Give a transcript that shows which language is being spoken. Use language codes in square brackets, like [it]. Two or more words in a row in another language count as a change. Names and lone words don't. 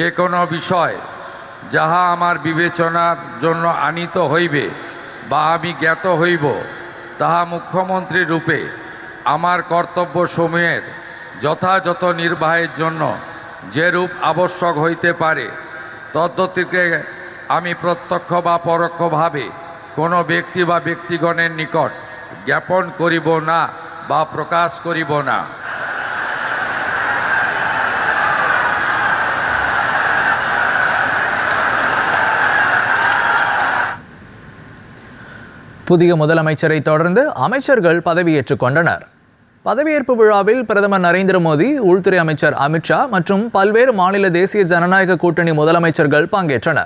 [bn] কোনো বিষয় যাহা আমার বিবেচনার জন্য আনিত হইবে বা আমি জ্ঞাত হইব তাহা মুখ্যমন্ত্রী রূপে আমার কর্তব্যসমূহের যথাযথ নির্বাহের জন্য যে রূপ আবশ্যক হইতে পারে তদ্গতিকে আমি প্রত্যক্ষ বা পরোক্ষভাবে কোনো ব্যক্তি বা ব্যক্তিগণের নিকট জ্ঞাপন করিব না বা প্রকাশ করিব না। [ta] புதிய முதலமைச்சரை தொடர்ந்து அமைச்சர்கள் பதவியேற்றுக் கொண்டனர். பதவியேற்பு விழாவில் பிரதமர் நரேந்திர மோடி, உள்துறை அமைச்சர் அமித்ஷா மற்றும் பல்வேறு மாநில தேசிய ஜனநாயக கூட்டணி முதலமைச்சர்கள் பங்கேற்றனர்.